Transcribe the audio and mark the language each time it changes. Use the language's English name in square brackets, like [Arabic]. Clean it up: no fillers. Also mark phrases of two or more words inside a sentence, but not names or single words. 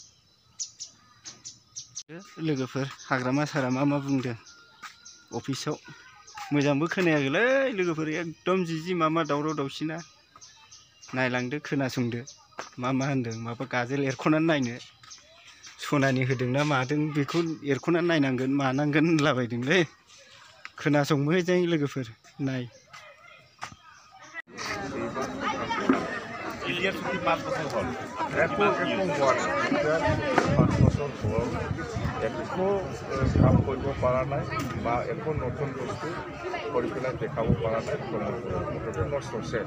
[Bodo] लोगोफोर हाग्रामा सारामा मा बुंदों अफिसाव मोजांबो खोनायाखैलै लोगोफोर एकदम जिजि मामा दावराव दावसिना नायलांदो खोनासंदो मा होनदों माबा गाजोल एरख'नानै नायनो सनानि होदोंना मादों बेखौ एरख'नानै नायनांगोन मानांगोन होनलाबायदोंलै खोनासं मोजाङै लोगोफोर नाय [Assamese] কাম কৰিব পৰা নাই বা একো নতুন বস্তু কৰি পেলাই দেখাব পৰা নাই মুঠতে নষ্ট শেষ